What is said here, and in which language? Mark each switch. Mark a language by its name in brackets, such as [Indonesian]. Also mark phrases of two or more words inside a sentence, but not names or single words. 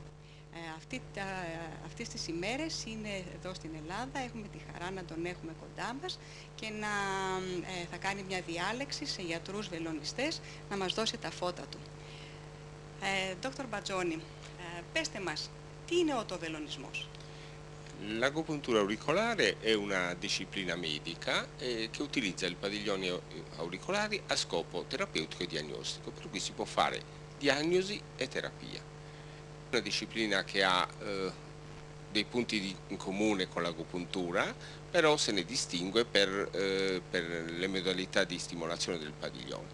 [Greek] Αυτές τις ημέρες είναι εδώ στην Ελλάδα, έχουμε τη χαρά να τον έχουμε κοντά μας και θα κάνει μια διάλεξη σε γιατρούς βελονιστές να μας δώσει τα φώτα του. Dottor Baggioni, πέστε μας, τι είναι ο οτοβελονισμός? [Italian] L'agopuntura auricolare è una disciplina medica che utilizza i padiglioni auricolari a scopo terapeutico e diagnostico, per cui si può fare diagnosi e terapia. Una disciplina che ha dei punti in comune con l'agopuntura, però se ne distingue per le modalità di stimolazione del padiglione.